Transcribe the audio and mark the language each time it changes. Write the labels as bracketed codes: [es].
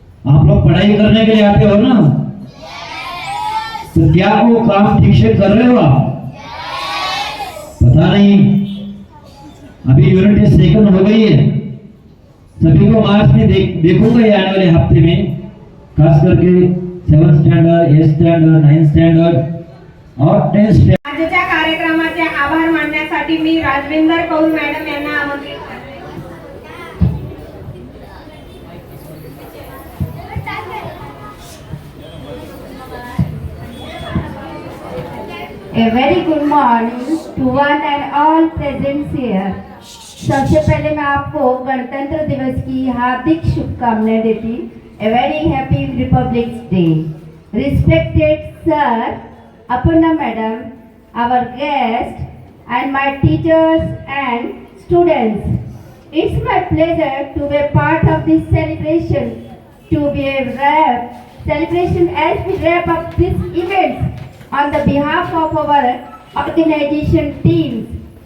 [hi] आप लोग पढ़ाई करने के लिए आते हो ना, तो क्या वो काम ठीक से कर रहे हो आप? पता नहीं। अभी यूनिट टेस्ट सेकंड हो गई है, सभी को मार्च में देखूंगा आने वाले हफ्ते में, खास करके 7th standard, 8th standard, 9th standard और 10th स्टँडर्ड। [mr] आजच्या कार्यक्रमाचे आभार मानण्यासाठी मी राजविंदर कौल मॅडम यांना आमंत्रित करते. [en] A very good morning to one and all present here. [hi] सबसे पहले मैं आपको गणतंत्र दिवस की हार्दिक शुभकामनाएं देती। [en] A very happy Republic Day. Respected sir, Aparna madam, our guest and my teachers and students. It's my pleasure to be a part of this celebration. To be a celebration as we wrap up this event on the behalf of our organization teams.